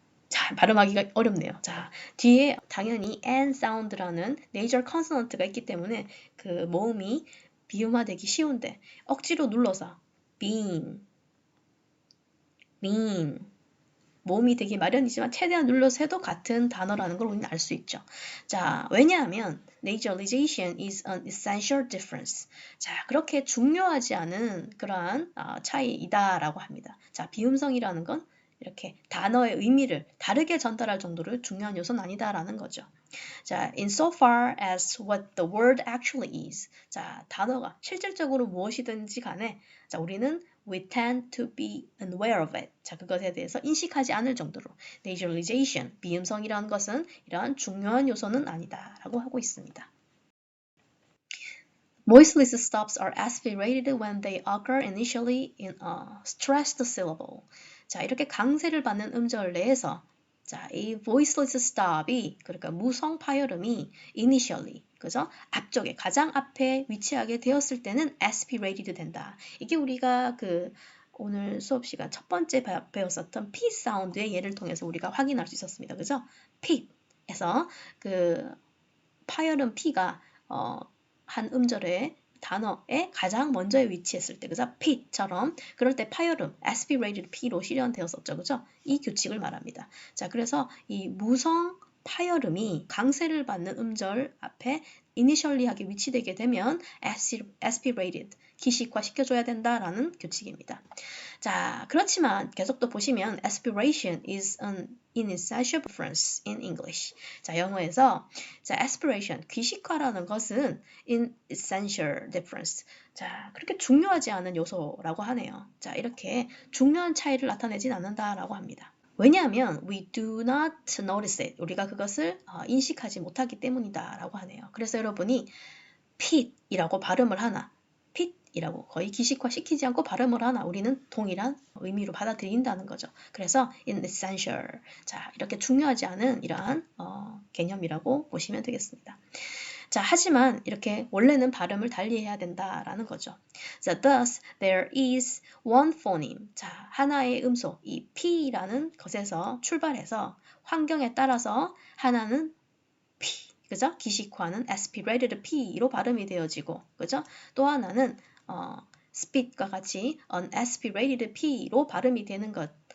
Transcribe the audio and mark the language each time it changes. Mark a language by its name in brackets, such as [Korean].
[Korean] 자, 발음하기가 어렵네요. 자, 뒤에 당연히 n 사운드라는 nasal consonant가 있기 때문에 그 모음이 비음화되기 쉬운데 억지로 눌러서 been, been 모음이 되기 마련이지만 최대한 눌러서 해도 같은 단어라는 걸 우리는 알 수 있죠. 자, 왜냐하면 [English] nasalization is an essential difference. [Korean] 자, 그렇게 중요하지 않은 그러한 차이이다라고 합니다. 자, 비음성이라는 건 이렇게 단어의 의미를 다르게 전달할 정도로 중요한 요소는 아니다라는 거죠. [English] 자, insofar as what the word actually is. [Korean] 자, 단어가 실질적으로 무엇이든지 간에 자, 우리는 [English] we tend to be unaware of it. [Korean] 자, 그것에 대해서 인식하지 않을 정도로 nasalization, 비음성이라는 것은 이러한 중요한 요소는 아니다라고 하고 있습니다. [English] Voiceless stops are aspirated when they occur initially in a stressed syllable. [Korean] 자, 이렇게 강세를 받는 음절 내에서 자, 이 voiceless stop이 그러니까 무성 파열음이 initially 그죠? 앞쪽에 가장 앞에 위치하게 되었을 때는 aspirated 된다. 이게 우리가 그 오늘 수업 시간 첫 번째 배웠었던 P 사운드의 예를 통해서 우리가 확인할 수 있었습니다. 그죠? P에서 그 파열음 P가 한 음절의 단어에 가장 먼저에 위치했을 때, 그죠? P처럼 그럴 때 파열음, aspirated P로 실현되었었죠, 그죠? 이 규칙을 말합니다. 자, 그래서 이 무성 파열음이 강세를 받는 음절 앞에 initially하게 위치되게 되면 aspirated, 기식화 시켜줘야 된다라는 규칙입니다. 자, 그렇지만 계속 또 보시면 [English] aspiration is an inessential difference in English. [Korean] 자, 영어에서 자, aspiration, 귀식화라는 것은 inessential difference. 자, 그렇게 중요하지 않은 요소라고 하네요. 자, 이렇게 중요한 차이를 나타내진 않는다라고 합니다. 왜냐하면 [English] we do not notice it. [Korean] 우리가 그것을 인식하지 못하기 때문이다라고 하네요. 그래서 여러분이 pit이라고 발음을 하나, pit이라고 거의 기식화 시키지 않고 발음을 하나 우리는 동일한 의미로 받아들인다는 거죠. 그래서 inessential. 자, 이렇게 중요하지 않은 이러한 개념이라고 보시면 되겠습니다. 자, 하지만 이렇게 원래는 발음을 달리해야 된다라는 거죠. [English] 자, thus there is one phoneme. [Korean] 자, 하나의 음소, 이 P라는 것에서 출발해서 환경에 따라서 하나는 P, 그죠? 기식화는 aspirated P로 발음이 되어지고, 그죠? 또 하나는 spit과 같이 unaspirated P로 발음이 되는 것.